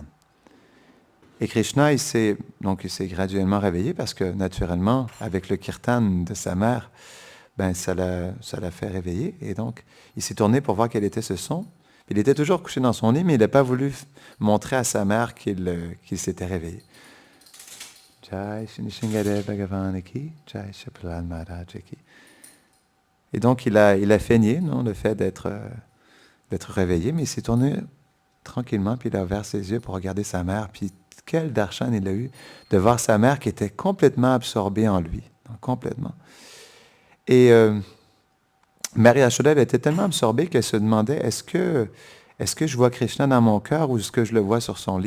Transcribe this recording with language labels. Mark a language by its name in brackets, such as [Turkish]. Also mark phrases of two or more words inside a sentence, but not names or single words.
[French] Et Krishna, il s'est graduellement réveillé parce que, naturellement, avec le kirtan de sa mère, ben, ça l'a fait réveiller. Et donc, il s'est tourné pour voir quel était ce son. Il était toujours couché dans son lit, mais il n'a pas voulu montrer à sa mère qu'il s'était réveillé. [Hindi] जय श्री नृसिंहदेव भगवान की, जय श्री प्रह्लाद महाराज की. [French] Et donc, il a feigné, non, le fait d'être réveillé, mais il s'est tourné tranquillement, puis il a ouvert ses yeux pour regarder sa mère. Puis quel darshan il a eu de voir sa mère qui était complètement absorbée en lui, complètement. Et Mère Yashoda, elle était tellement absorbée qu'elle se demandait, est-ce que je vois Krishna dans mon cœur ou est-ce que je le vois sur son lit?